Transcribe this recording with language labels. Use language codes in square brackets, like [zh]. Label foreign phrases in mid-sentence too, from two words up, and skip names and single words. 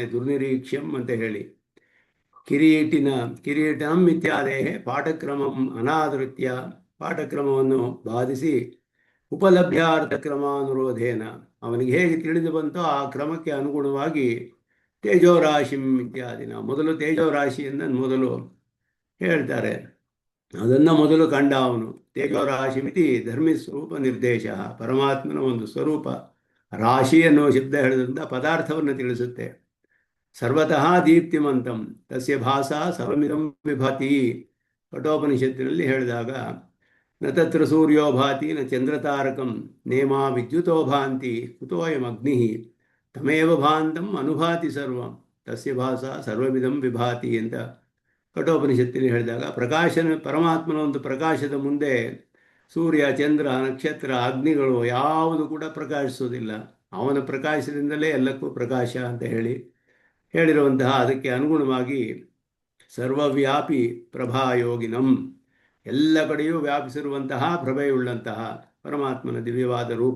[kn] ದುರ್ನಿರೀಕ್ಷ್ಯಂ ಅಂತ ಹೇಳಿ [sa] ಕಿರೀಟಂ ಇತ್ಯಾದೇ ಪಾಠಕ್ರಮಂ ಅನಾದೃತ್ಯ, [kn] ಪಾಠಕ್ರಮವನ್ನು ಬಾಧಿಸಿ [sa] ಉಪಲಭ್ಯಾರ್ಥ ಕ್ರಮಾನುರೋಧೇನ, [kn] ಅವನಿಗೆ ಹೇಗೆ ತಿಳಿದು ಬಂತೋ ಆ ಕ್ರಮಕ್ಕೆ ಅನುಗುಣವಾಗಿ [sa] ತೇಜೋರಾಶಿಂ ಇತ್ಯಾದಿನ, [kn] ಮೊದಲು ತೇಜೋರಾಶಿಯನ್ನು ಮೊದಲು ಹೇಳ್ತಾರೆ, ಅದನ್ನು ಮೊದಲು ಕಂಡ ಅವನು. [sa] ತೇಜೋರಾಶಿಮಿತಿ ಧರ್ಮಿ ಸ್ವರೂಪ ನಿರ್ದೇಶ, [kn] ಪರಮಾತ್ಮನ ಒಂದು ಸ್ವರೂಪ. ರಾಶಿ ಎನ್ನುವ ಶಬ್ದ ಹೇಳಿದ್ರಿಂದ ಪದಾರ್ಥವನ್ನು ತಿಳಿಸುತ್ತೆ. [sa] ಸರ್ವತಃ ದೀಪ್ತಿಮಂತಂ ತಸ್ಯ ಭಾಸಾ ಸರ್ವಮಿದಂ ವಿಭಾತಿ, [kn] ಕಠೋಪನಿಷತ್ತಿನಲ್ಲಿ ಹೇಳಿದಾಗ [sa] ನ ತತ್ರ ಸೂರ್ಯೋ ಭಾತಿ ನ ಚಂದ್ರತಾರಕಂ ನೇಮಾ ವಿದ್ಯುತೋ ಭಾಂತಿ ಕುತೋಯಂ ಅಗ್ನಿ ತಮೇವ ಭಾಂತಂ ಅನುಭಾತಿ ಸರ್ವಂ ತಸ್ಯ ಭಾಸಾ ಸರ್ವಮಿದಂ ವಿಭಾತಿ [kn] ಅಂತ ಕಠೋಪನಿಷತ್ತಿನಲ್ಲಿ ಹೇಳಿದಾಗ, ಪರಮಾತ್ಮನ ಒಂದು ಪ್ರಕಾಶದ ಮುಂದೆ ಸೂರ್ಯ ಚಂದ್ರ ನಕ್ಷತ್ರ ಅಗ್ನಿಗಳು ಯಾವುದು ಕೂಡ ಪ್ರಕಾಶಿಸೋದಿಲ್ಲ. ಅವನ ಪ್ರಕಾಶದಿಂದಲೇ ಎಲ್ಲಕ್ಕೂ ಪ್ರಕಾಶ ಅಂತ ಹೇಳಿರುವಂತಹ, ಅದಕ್ಕೆ ಅನುಗುಣವಾಗಿ [sa] ಸರ್ವವ್ಯಾಪಿ ಪ್ರಭಾಯೋಗಿನಂ, [kn] ಎಲ್ಲ ಕಡೆಯೂ ವ್ಯಾಪಿಸಿರುವಂತಹ ಪ್ರಭೆಯುಳ್ಳಂತಹ ಪರಮಾತ್ಮನ ದಿವ್ಯವಾದ ರೂಪ.